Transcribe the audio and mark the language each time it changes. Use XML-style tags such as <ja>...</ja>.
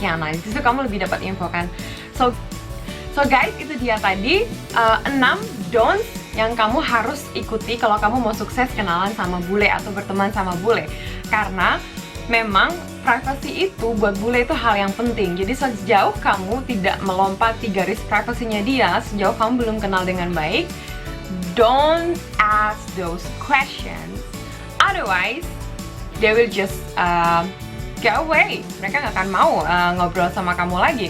<id>Nah, di situ kamu lebih dapat info kan.</id> <en>So guys,</en> <id>itu dia tadi 6 don'ts yang kamu harus ikuti kalau kamu mau sukses kenalan sama bule atau berteman sama bule. Karena memang privasi itu buat bule itu hal yang penting. Jadi sejauh kamu tidak melompati garis privasinya dia, sejauh kamu belum kenal dengan baik,</id> <en>don't ask those questions. Otherwise, they will just get away.</en> <id>Mereka nggak akan mau ngobrol sama kamu lagi.</id>